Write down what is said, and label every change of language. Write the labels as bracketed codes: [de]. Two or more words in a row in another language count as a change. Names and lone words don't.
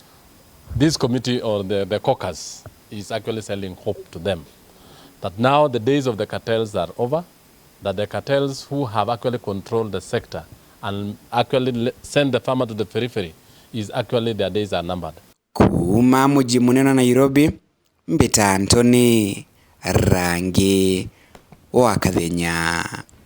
[en] This committee or the caucus is actually selling hope to them that now the days of the cartels are over, that the cartels who have actually controlled the sector and actually send the farmer to the periphery is actually their days are numbered. [mer] Kuma muji munene Nairobi, Mbita Anthony, Rangi wa Kathenya.